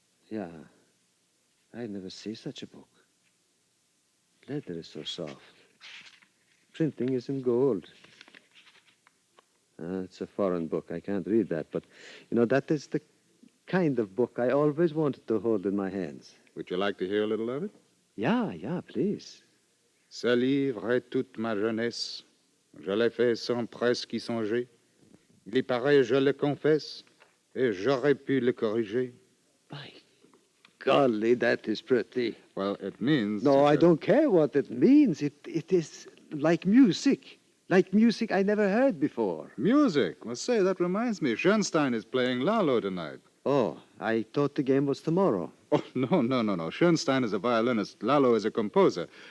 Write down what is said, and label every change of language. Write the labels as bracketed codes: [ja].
[en] Yeah. I never see such a book. Leather is so soft. Printing is in gold. It's a foreign book. I can't read that. But, that is the kind of book I always wanted to hold in my hands. Would you like to hear a little of it? Yeah, please. [fr] Ce livre est toute ma jeunesse. Je l'ai fait sans presque y songer. Il y paraît, je le confesse, et j'aurais pu le corriger. [en] By golly, that is pretty. Well, it means... No, I don't care what it means. It is like music. Like music I never heard before. Music? Well, say, that reminds me. Schoenstein is playing Lalo tonight. Oh, I thought the game was tomorrow. Oh, no. Schoenstein is a violinist. Lalo is a composer.